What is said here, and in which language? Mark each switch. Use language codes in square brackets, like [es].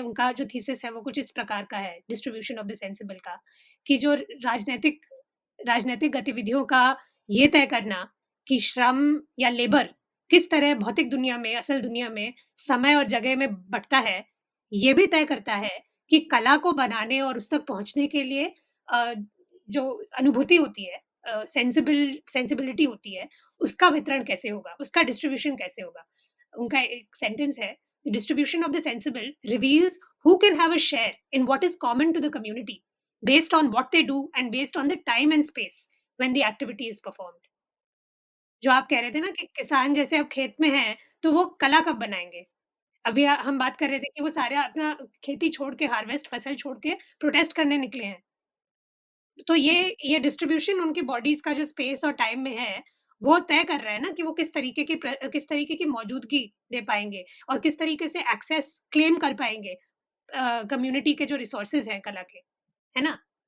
[hi] उनका जो थीसिस है वो कुछ इस प्रकार का है डिस्ट्रीब्यूशन ऑफ द सेंसिबल का, कि जो राजनीतिक राजनीतिक गतिविधियों का ये तय करना कि श्रम या लेबर किस तरह भौतिक दुनिया में, असल दुनिया में समय और जगह में बँटता है, ये भी तय करता है कि कला को बनाने और उस तक पहुँचने के लिए जो अनुभूति होती है, सेंसिबिलिटी होती है, उसका वितरण कैसे होगा, उसका डिस्ट्रीब्यूशन कैसे होगा. उनका एक सेंटेंस है, [en] the distribution of the sensible reveals who can have a share in what is common to the community based on what they do and based on the time and space when the activity is performed. [hi] जो आप कह रहे थे ना कि किसान जैसे अब खेत में हैं, तो वो कला कब बनाएँगे? अभी हम बात कर रहे थे कि वो सारे अपना खेती छोड़ के, हार्वेस्ट फसल छोड़ के प्रोटेस्ट करने निकले हैं. तो ये डिस्ट्रीब्यूशन उनकी बॉडीज़ का जो स्पेस और टाइम में है, वो तय कर रहा है ना कि वो किस तरीके की मौजूदगी दे पाएँगे और किस तरीके से एक्सेस क्लेम कर पाएँगे कम्युनिटी के जो रिसोर्सेज़ हैं कला के, है ना?